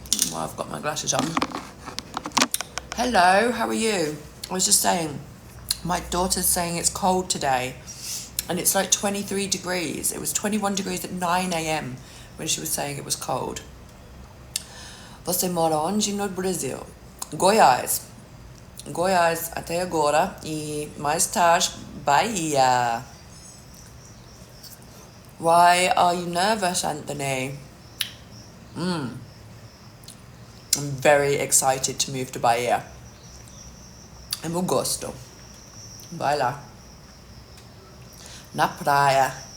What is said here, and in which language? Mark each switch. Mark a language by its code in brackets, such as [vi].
[en] Well, I've got my glasses on. Hello, how are you? I was just saying, my daughter's saying it's cold today, and it's like 23 degrees. It was 21 degrees at 9 a.m. when she was saying it was cold. [pt] Você mora onde? No Brasil. Goiás. Goiás até agora, e mais tarde, Bahia. [en] Why are you nervous, Anthony? I'm very excited to move to Bahia. [pt] Em agosto. Vai lá. Na praia.